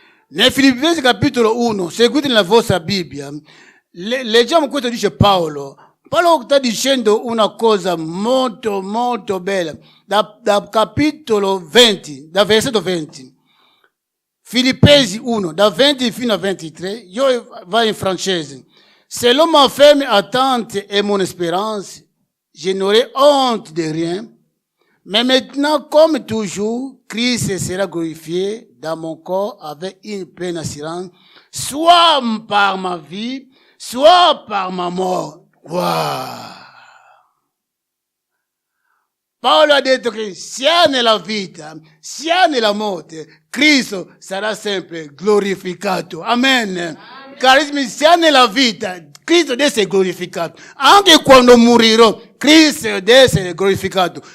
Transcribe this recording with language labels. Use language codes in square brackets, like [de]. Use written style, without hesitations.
[it] Nel Filippesi capitolo 1, seguite nella vostra Bibbia, leggiamo questo dice Paolo. Paolo sta dicendo una cosa molto molto bella, da capitolo 20, da versetto 20. Filippesi 1, da 20 fino a 23, io vado in francese. [fr] Selon ma ferme attente et mon espérance, je n'aurai honte de rien. Mais maintenant, comme toujours, Christ sera glorifié dans mon corps avec une pleine assurance, soit par ma vie, soit par ma mort. Wow! [it] Paolo ha detto che sia nella vita, sia nella morte, Cristo sarà sempre glorificato. Amen. Carissimi, sia nella vita, Cristo deve essere glorificato. Anche quando morirò, Cristo deve essere glorificato.